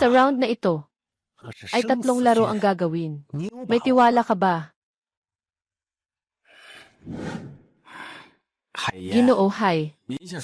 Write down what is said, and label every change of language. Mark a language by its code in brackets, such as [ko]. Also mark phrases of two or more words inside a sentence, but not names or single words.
[tl] Sa round na ito, [zh] 可是 [tl] ay [zh] 生 [tl] tatlong [zh] 死 [tl] laro [zh] 决 [tl] ang gagawin. [zh] 你有把 [tl] May [zh] 握 [tl] tiwala ka ba? [zh] 海爷， [tl] Ginoo, hay. [zh] 您先说话。